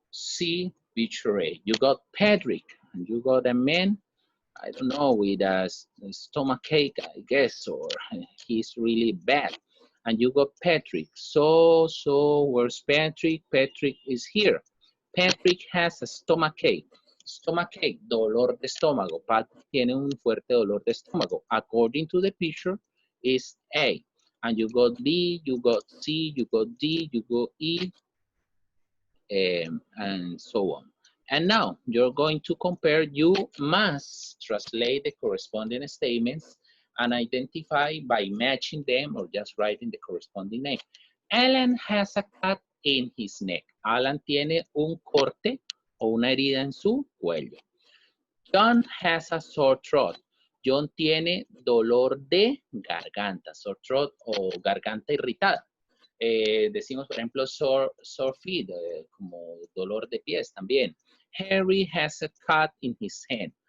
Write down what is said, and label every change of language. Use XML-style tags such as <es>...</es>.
<en>See picture A. You got Patrick, and you got a man, I don't know, with a stomach ache, I guess, or he's really bad. And you got Patrick. So where's Patrick? Patrick is here. Patrick has a stomach ache. Stomach ache,</en> <es>dolor de estómago. Patrick tiene un fuerte dolor de estómago.</es> <en>According to the picture, is A. And you got B, you got C, you got D, you got E, and so on. And now you're going to compare. You must translate the corresponding statements and identify by matching them or just writing the corresponding name. Alan has a cut in his neck.</en> <es>Alan tiene un corte o una herida en su cuello.</es> <en>John has a sore throat.</en> <es>John tiene dolor de garganta,</es> <en>sore throat</en> <es>o garganta irritada. Decimos, por ejemplo, sore feet, como dolor de pies también.</es> <en>Harry has a cut in his hand.</en>